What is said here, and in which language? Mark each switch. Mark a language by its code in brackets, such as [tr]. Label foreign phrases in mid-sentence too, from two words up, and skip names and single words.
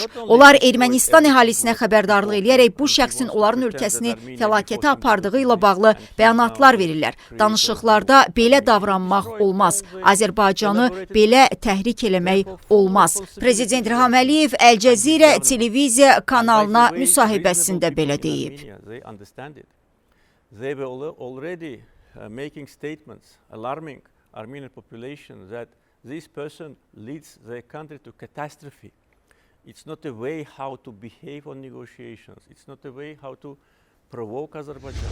[az] Onlar Ermənistan əhalisinə xəbərdarlıq eləyərək bu şəxsin onların ölkəsini fəlakətə apardığı ilə bağlı bəyanatlar verirlər. Danışıqlarda belə davranmaq olmaz. Azərbaycanı belə təhrik eləmək olmaz. Prezident İlham Əliyev Əl Cəzirə televiziya kanalına müsahibəsində belə deyib. [en] They were already making statements alarming Armenian population that this person leads the country to catastrophe. It's not a way how to behave on negotiations. It's not a way how to provoke Azerbaijan.